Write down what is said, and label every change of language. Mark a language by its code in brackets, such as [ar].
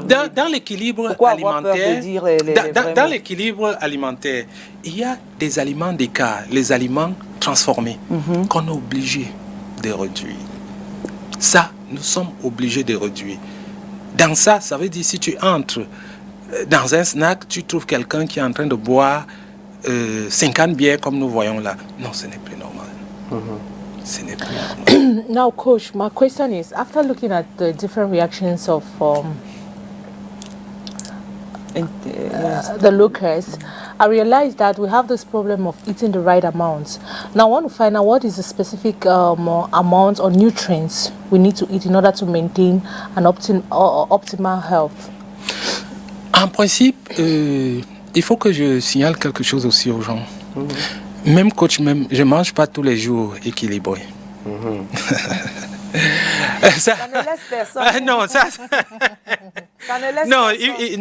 [fr] Dans l'équilibre alimentaire, dans l'équilibre alimentaire, il y a des aliments d'écart, les aliments transformés, qu'on est obligé de réduire. Ça, nous sommes obligés de réduire. Dans ça, ça veut dire si tu entres dans un snack, tu trouves quelqu'un qui est en train de boire 50 bières comme nous voyons là. Non, ce n'est plus normal. [en] Now, Coach, my question is, after looking at the different reactions of the lookers, I realized that we have this problem of eating the right amount. Now, I want to find out what is the specific amount or nutrients we need to eat in order to maintain an optimal health. [fr] En principe, il faut que je signale quelque chose aussi aux gens. Même coach, je ne mange pas tous les jours équilibré. Ça ne laisse personne. Non, ça ne laisse non, personne.